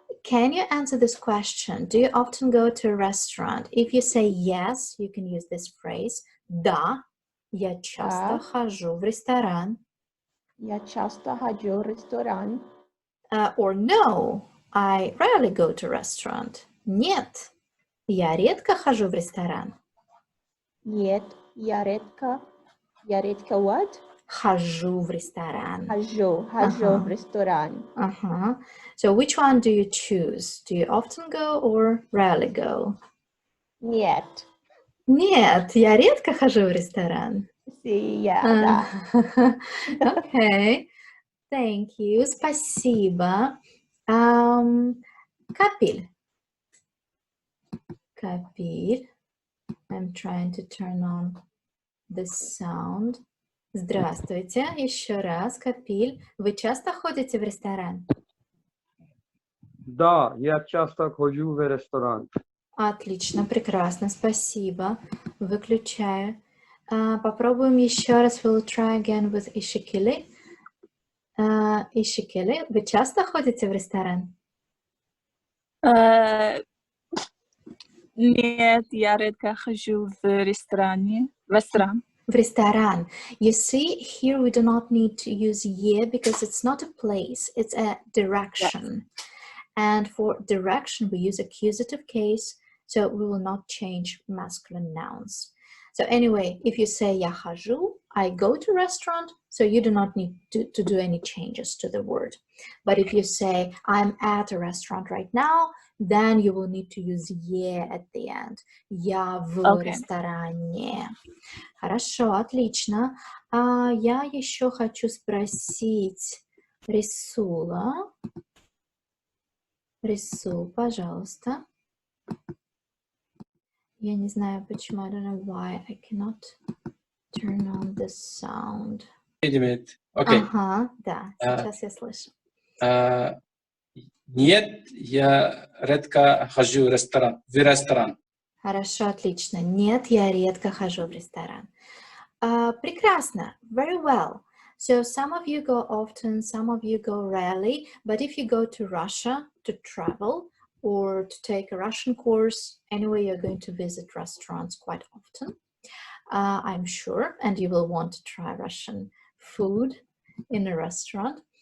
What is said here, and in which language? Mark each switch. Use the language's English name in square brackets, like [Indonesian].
[English] can you answer this question? Do you often go to a restaurant? If you say yes, you can use this phrase. [Russian] Да, я часто хожу в ресторан. Я часто хожу в ресторан. [English] Or no, I rarely go to a restaurant. [Russian] Нет, я редко хожу в ресторан. Нет, я редко [English] what? [Russian] Хожу в ресторан. Хожу в ресторан. [English] So which one do you choose? Do you often go or rarely go? [Russian] Нет. Нет, я редко хожу в ресторан. Sí, да. [English] Okay, thank you. [Russian] Спасибо. [English] Капель. [Russian] Капиль. [English] I'm trying to turn on the sound. [Russian] Здравствуйте. Еще раз, Капиль. Вы часто ходите в ресторан? Да, я часто хожу в ресторан. Отлично, прекрасно, спасибо. Выключаю. Попробуем еще раз. [English] We'll try again with Ишикили. [Russian] Ишикили, вы часто ходите в ресторан? Нет, я редко хожу в ресторан. В ресторан. [English] You see, here we do not need to use ye because it's not a place, it's a direction. And for direction, we use accusative case, so we will not change masculine nouns. So anyway, if you say [Russian] я хожу, [English] I go to restaurant, so you do not need to do any changes to the word. But if you say I'm at a restaurant right now, then you will need to use ye at the end. [Russian] Я в ресторане. Хорошо, отлично. Я еще хочу спросить Рисула. Рисул, пожалуйста. Я не знаю почему. [English] I don't know why I cannot turn on the sound. Wait a minute. Okay. [Russian] Ага, да, сейчас я слышу. Нет, я редко хожу в ресторан. Хорошо, отлично. Нет, я редко хожу в ресторан. Прекрасно. [English] Very well. So some of you go often, some of you go rarely. But if you go to Russia to travel or to take a Russian course, anyway, you're going to visit restaurants quite often, I'm sure. And you will want to try Russian food in a restaurant.